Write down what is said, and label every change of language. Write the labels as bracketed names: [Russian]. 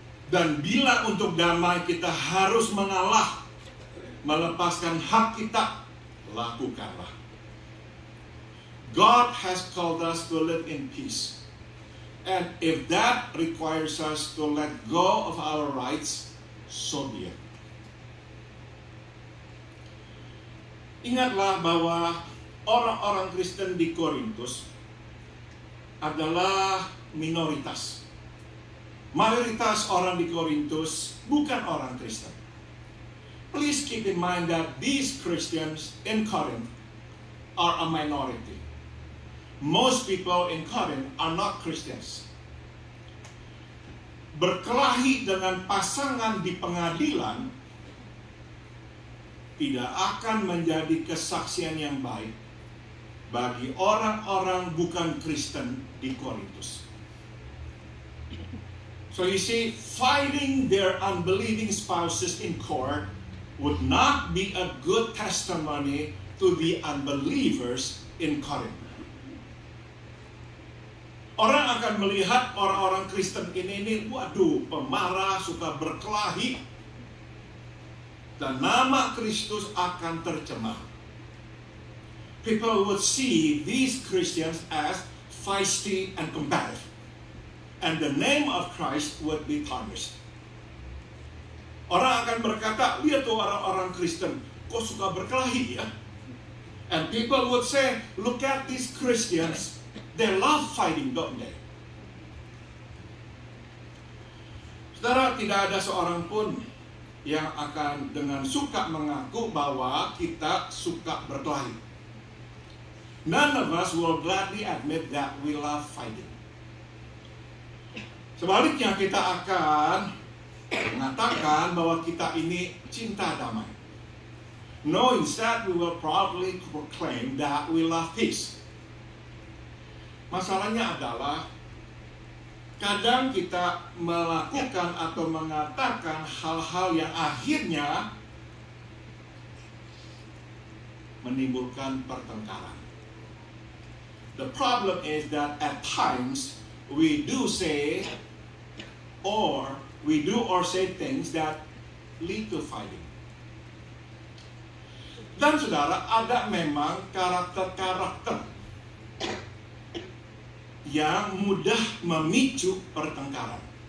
[Indonesian] Dan bila untuk damai kita harus mengalah, melepaskan hak kita, lakukanlah. [English] God has called us to live in peace. And if that requires us to let go of our rights, so be it. [Indonesian] Ingatlah bahwa orang-orang Kristen di Korintus adalah minoritas. Mayoritas orang di Korintus bukan orang Kristen. [English] Please keep in mind that these Christians in Corinth are a minority. Most people in Corinth are not Christians. [Indonesian] Berkelahi dengan pasangan di pengadilan tidak akan menjadi kesaksian yang baik bagi orang-orang bukan Kristen di Korintus. [English] So you see, fighting their unbelieving spouses in court would not be a good testimony to the unbelievers in Corinth. [Indonesian] Orang akan melihat orang-orang Kristen ini, waduh, pemarah, suka berkelahi. Dan nama Kristus akan tercemar. [English] People would see these Christians as feisty and combative. And the name of Christ would be tarnished. [Indonesian] Orang akan berkata, lihat tuh orang-orang Kristen, kok suka berkelahi ya? [English] And people would say, look at these Christians. They love fighting, don't they? [Indonesian] Saudara, tidak ada seorang pun yang akan dengan suka mengaku bahwa kita suka berkelahi. [English] None of us will gladly admit that we love fighting. [Indonesian] Sebaliknya kita akan mengatakan bahwa kita ini cinta damai. [English] No, instead we will proudly proclaim that we love peace. [Indonesian] Masalahnya adalah kadang kita melakukan atau mengatakan hal-hal yang akhirnya menimbulkan pertengkaran. [English] The problem is that at times we do or say things that lead to fighting. [Indonesian] Dan saudara, ada memang karakter-karakter yang mudah memicu pertengkaran.